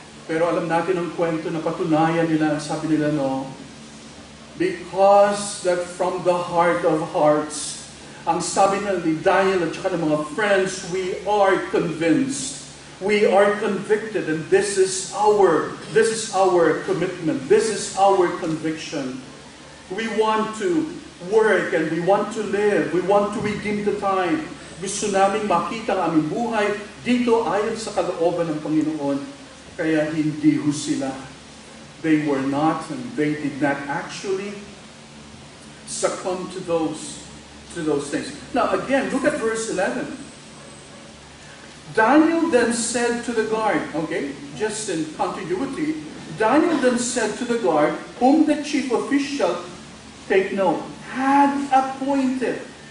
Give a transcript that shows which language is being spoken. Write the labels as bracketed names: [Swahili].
[Filipino] Pero alam natin ang kwento na patunayan nila, sabi nila, [English] no, because that from the heart of hearts, [Filipino] ang sabi nila ni Daniel at saka ng mga friends, [English] we are convinced, we are convicted, and this is our commitment, this is our conviction. We want to work and we want to live, we want to redeem the time. [Filipino] Gusto naming makita ang aming buhay dito ayon sa kalooban ng Panginoon. Kaya hindi ho sila. [English] They were not and they did not actually succumb to those things. Now again, look at verse 11. Daniel then said to the guard, okay, just in continuity, Daniel then said to the guard, whom the chief official, take note, had appointed.